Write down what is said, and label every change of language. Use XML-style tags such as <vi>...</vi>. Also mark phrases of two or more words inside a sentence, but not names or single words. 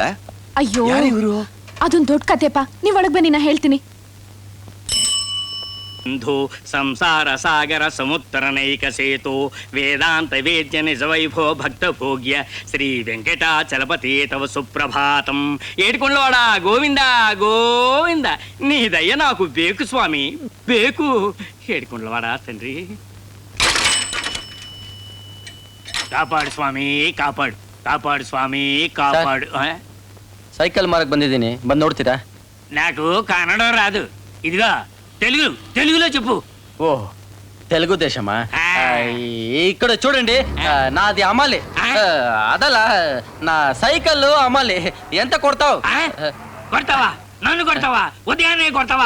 <kn>ಅಯ್ಯೋ, ಇವರು? ಅದೊಂದ್ ದೊಡ್ಡ ಕತೆಪ್ಪ. ನೀವ್ ಒಳಗ್ ಬನ್ನಿ, ನಾ ಹೇಳ್ತೀನಿ.</kn> <sa>ಸಿಂಧು ಸಂಸಾರ ಸಾಗರ ಸಮುತ್ತರನೈಕ ಸೇತು ವೇದಾಂತ ವೇದ್ಯ ನಿಜ ವೈಭವ ಭಕ್ತ ಭೋಗ್ಯ ಶ್ರೀ ವೆಂಕಟಾಚಲಪತಿ ತವ ಸುಪ್ರಭಾತಂ.</sa> <te>ఏడుకొండవాడ గోవింద గోవింద, నీ దయ నాకు బేకు స్వామి బేకు. ఏడుకొండవాడ తండ్రి, కాపాడు స్వామి, కాపాడు కాపాడు స్వామి, కాపాడు.</te> <kn>ಸೈಕಲ್ ಮಾರಕ್ ಬಂದಿದ್ದೀನಿ, ಬಂದು ನೋಡ್ತೀರಾ?</kn> <te>నాకు కన్నడ రాదు, ఇదిగా తెలుగులో చెప్పు. ఓ, తెలుగు దేశమా? ఇక్కడ చూడండి, నాది అమ్మాలి. అదలా నా సైకిల్ అమ్మాలి. ఎంత కొడతావు? కొడతావా? నన్ను కొడతావా? ఉదయాన్నే కొడతావా?</te>